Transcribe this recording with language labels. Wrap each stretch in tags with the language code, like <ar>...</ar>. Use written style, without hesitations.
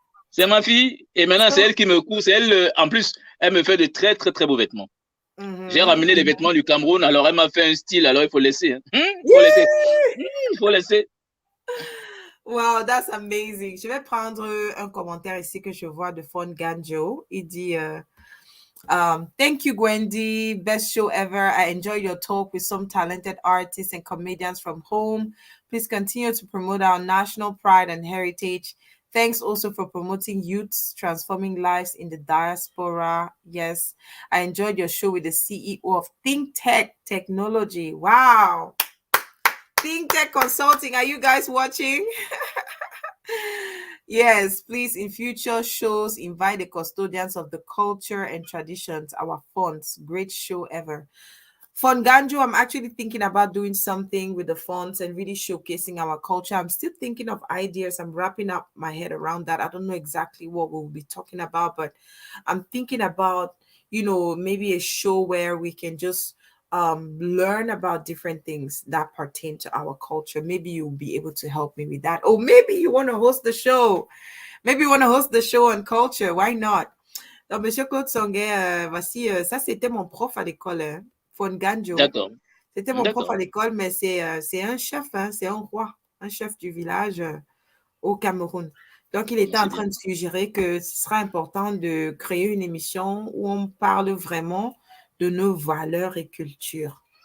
<fr>C'est ma fille et maintenant c'est elle qui me coud. C'est elle, en plus, elle me fait de très très très beaux vêtements. J'ai ramené les vêtements du Cameroun, alors elle m'a fait un style, alors il faut laisser. Il faut laisser.</fr> <en>Wow, that's amazing.</en> <fr>Je vais prendre un commentaire ici que je vois de Fon Ganjo. Il dit</fr> <en>thank you, Gwendy. Best show ever. I enjoyed your talk with some talented artists and comedians from home. Please continue to promote our national pride and heritage. Thanks also for promoting youths, transforming lives in the diaspora. Yes, I enjoyed your show with the CEO of Think Tech Technology. Wow. Think Tech Consulting. Are you guys watching? Yes, please, in future shows, invite the custodians of the culture and traditions, our fonts. Great show ever. Fonganjo, I'm actually thinking about doing something with the fonts and really showcasing our culture. I'm still thinking of ideas. I'm wrapping up my head around that. I don't know exactly what we'll be talking about, but I'm thinking about, maybe a show where we can just learn about different things that pertain to our culture. Maybe you'll be able to help me with that. Or maybe you want to host the show. Maybe you want to host the show on culture. Why not?</en> <fr>Donc, Monsieur Claude Songuet, voici, ça c'était mon prof à l'école, hein, Fonganjo. D'accord. C'était mon prof à l'école, mais c'est un chef, hein, c'est un roi, un chef du village au Cameroun. Donc, il était en train de suggérer que ce sera important de créer une émission où on parle vraiment de nos valeurs et cultures.</fr>